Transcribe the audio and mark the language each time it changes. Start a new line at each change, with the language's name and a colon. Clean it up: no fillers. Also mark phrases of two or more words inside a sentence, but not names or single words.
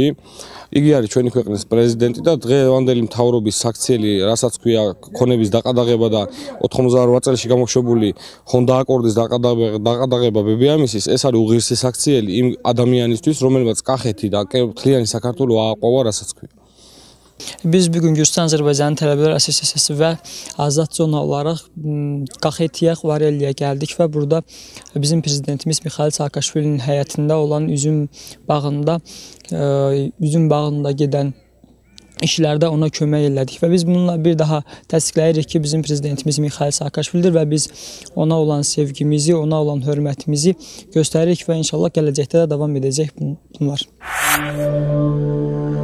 Georgian: იგი არის ჩვენი ქვეყნის პრეზიდენტი და დღევანდელი მთავრობის საქციელი, რასაც ქვია ქონების დაყადაღება და 88 წელში გამოშვებული ჰონდა აკორდის დაყადაღება ბებიამისის, ეს არის უღირსი საქციელი იმ ადამიანისთვის, რომელმაც კახეთი და მთლიანი საქართველო ააყვავა, რასაც ქვია.
Azerbaijani: Biz bugün Gürcistan Azərbaycan tələbələr SSS və Azad Zona olaraq Qaxetiyə, Ყვareliyə gəldik və burada bizim prezidentimiz Mixail Saakashvilinin həyətində olan üzüm bağında gedən işlərdə ona kömək elədik və biz bununla bir daha təsdiqləyirik ki, bizim prezidentimiz Mixail Saakashvilidir və biz ona olan sevgimizi, ona olan hörmətimizi göstəririk və inşallah gələcəkdə də davam edəcək bunlar.